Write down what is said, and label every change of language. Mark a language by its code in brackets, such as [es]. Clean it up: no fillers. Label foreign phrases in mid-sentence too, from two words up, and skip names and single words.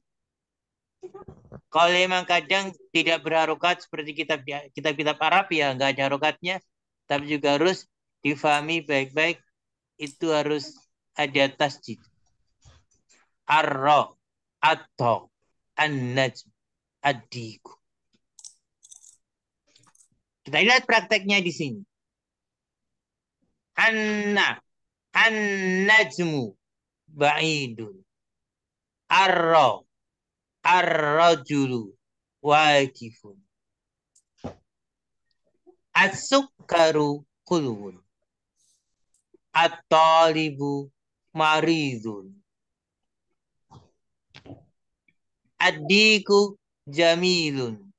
[id] Kalau memang kadang tidak berharokat seperti kitab-kitab Arab ya nggak ada harokatnya, tapi juga harus difahami baik-baik, itu harus ada tasdid. [ar] Ar-ra, التاء، النجم, ad-diku. [id] Kita lihat prakteknya di sini. [ar] أنا، النجم بعيد. Ar-ra, الرجل واقف. السكر حلو. الطالب مريض. الديك جميل.